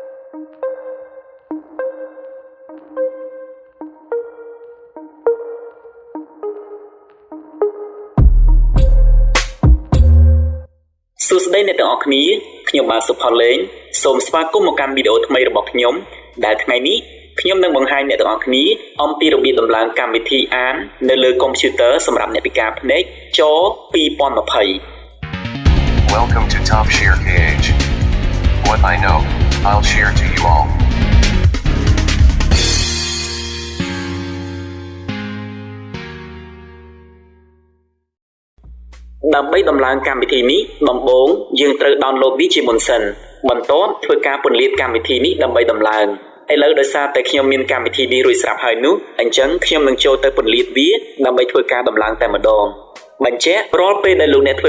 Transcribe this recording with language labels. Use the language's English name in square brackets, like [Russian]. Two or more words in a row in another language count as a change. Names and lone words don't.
[Khmer] សួស្តីអ្នកទាំងអស់គ្នាខ្ញុំបាទសុផល្លេងសូមស្វាគមន៍មកកាន់វីដេអូថ្មីរបស់ខ្ញុំដែលថ្ងៃនេះខ្ញុំនឹងបង្ហាញអ្នកទាំងអស់គ្នាអំពីរបៀបដំឡើងកម្មវិធីអាននៅលើកុំព្យូទ័រសម្រាប់អ្នកពិការភ្នែកច2020 [English] Welcome to Top Share KH. What I know, I'll share to you all. [Khmer] ដើម្បីដំឡើងកម្មវិធីនេះដំបូងយើងត្រូវ download វាជាមុនសិនបន្ទាប់ធ្វើការពន្លាតកម្មវិធីនេះដើម្បីដំឡើងឥឡូវដោយសារតែខ្ញុំមានកម្មវិធីនេះរួចស្រាប់ហើយនោះអញ្ចឹងខ្ញុំនឹងចូលទៅពន្លាតវាដើម្បីធ្វើការដំឡើងតែម្ដងបញ្ជាក់រាល់ពេលដែលលោកអ្នក